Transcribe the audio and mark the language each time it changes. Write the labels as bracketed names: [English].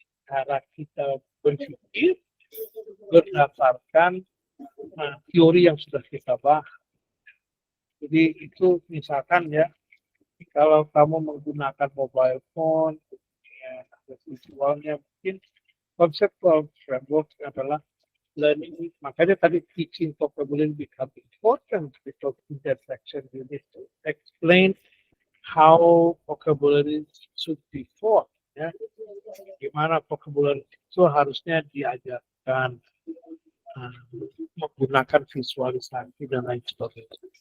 [Indonesian] Cara kita berpikir berdasarkan teori yang sudah kita bahas. Jadi itu misalkan ya, Kalau kamu menggunakan mobile phone, ya, ada visualnya mungkin konsep framework adalah learning. [English] Makanya tadi teaching vocabulary become important because intersection you need to explain how vocabulary should be taught. [Indonesian] Ya, gimana vocabulary itu harusnya diajarkan uh, menggunakan visualisasi dan lain sebagainya.